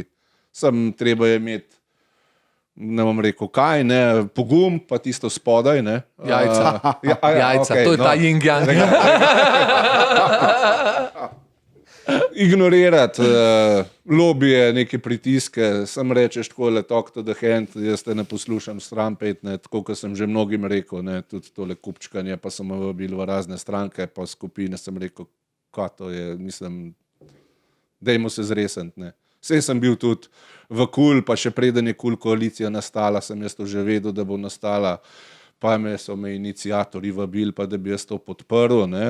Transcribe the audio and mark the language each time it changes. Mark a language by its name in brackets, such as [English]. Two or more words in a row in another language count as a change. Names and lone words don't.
[Slovenian] Sam treba je imeti, ne bom rekel kaj, ne, pogum, pa tisto spodaj. Ne. Jajca. Jajca, okej, to je ta yin-yang. Ignorirati lobije, neke pritiske, sam rečeš tako, [English] talk to the hand, [Slovenian] jaz te ne poslušam, stran pet, ne, tako kot sem že mnogim rekel, ne, tudi tole kupčkanje, pa sem bil v razne stranke, pa skupine, sem rekel, kaj to je, mislim, dajmo se zresniti, ne. Sej sem bil tudi v KUL, pa še preden je KUL koalicija nastala, sem jaz to že vedel, da bo nastala, pa so me iniciatorji vabili, pa da bi jaz to podprl, ne?